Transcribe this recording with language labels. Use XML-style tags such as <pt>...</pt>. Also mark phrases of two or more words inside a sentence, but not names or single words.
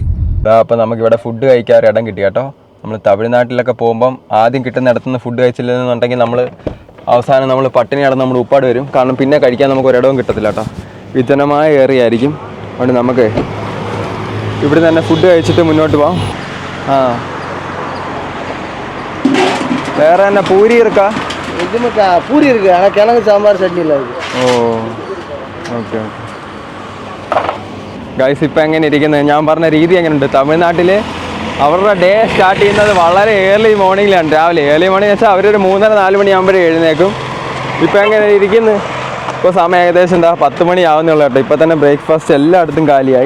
<ml>അപ്പോൾ നമുക്കിവിടെ ഫുഡ് കഴിക്കാൻ ഇടം കിട്ടി കേട്ടോ. നമ്മൾ തമിഴ്നാട്ടിലൊക്കെ പോകുമ്പം ആദ്യം കിട്ടുന്ന ഇടത്തുനിന്ന് ഫുഡ് കഴിച്ചില്ലെന്നുണ്ടെങ്കിൽ നമ്മൾ അവസാനം നമ്മൾ പട്ടിണി നടന്ന് നമ്മൾ ഉപ്പാട് വരും. കാരണം പിന്നെ കഴിക്കാൻ നമുക്ക് ഒരിടവും കിട്ടത്തില്ല കേട്ടോ. വിജനമായ ഏറിയ ആയിരിക്കും. അതുകൊണ്ട് നമുക്ക് ഇവിടെ തന്നെ ഫുഡ് കഴിച്ചിട്ട് മുന്നോട്ട് പോകാം. വേറെ തന്നെ പൂരി ഇരിക്കാ,</ml> <ta>பூரி இருக்கு, ஆனால் கிழங்கு சாம்பார் சட்னி இல்லை.</ta> <ml>ഓ ഓക്കെ. ഗൈസ് ഇപ്പം എങ്ങനെ ഇരിക്കുന്നത്, ഞാൻ പറഞ്ഞ രീതി എങ്ങനെയുണ്ട്? തമിഴ്നാട്ടിൽ അവരുടെ</ml> <en>day start</en> <ml>ചെയ്യുന്നത് വളരെ</ml> <en>early morningilaanu.</en> <ml>രാവിലെ</ml> <en>early morning</en> <ml>വെച്ചാൽ അവരൊരു 3-4 മണിയാകുമ്പോഴേ എഴുന്നേക്കും. ഇപ്പം എങ്ങനെ ഇരിക്കുന്നു? ഇപ്പോൾ സമയം ഏകദേശം എന്താ 10 മണി ആവുന്നുള്ളൂ കേട്ടോ. ഇപ്പോൾ തന്നെ ബ്രേക്ക്ഫാസ്റ്റ് എല്ലായിടത്തും കാലിയായി.</ml>